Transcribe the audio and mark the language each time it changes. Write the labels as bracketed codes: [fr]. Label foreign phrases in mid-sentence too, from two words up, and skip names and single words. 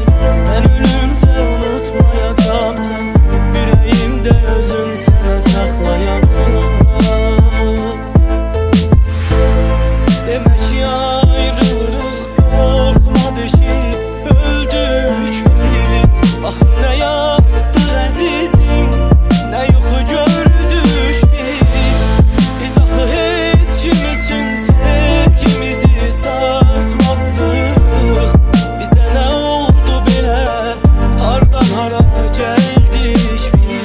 [tr] Ben ölümcə unutmayacağım seni. Yüreğimde özün sana saklayacağım. Demek ki ayrılırıq, korkma deşik, öldük biz. [az] Axı nə yapdıq əzizim, nə yuxu gördük biz. Biz axı heç kim üçün sevgimizi satmazdıq. Bizə nə oldu belə, hardan hara gəldik biz.